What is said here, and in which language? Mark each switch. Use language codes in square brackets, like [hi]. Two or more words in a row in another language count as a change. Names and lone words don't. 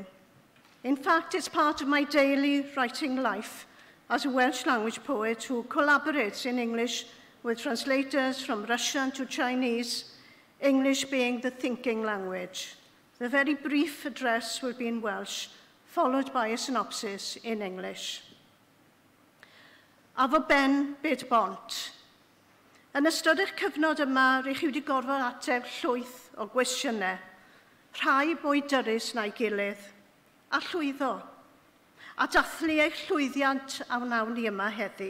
[en] In fact, it's part of my daily writing life as a Welsh language poet who collaborates in English with translators from Russian to Chinese, English being the thinking language. The very brief address will be in Welsh, followed by a synopsis in English. [cy] A fo ben byd bont. Yn ystod eich cyfnod yma, rydych chi wedi gorfod ateb llwyth o gwestiynau, rhai mwy dyrys na'i gilydd, a llwyddo, a dathlu eich llwyddiant a wnawn ni yma heddi.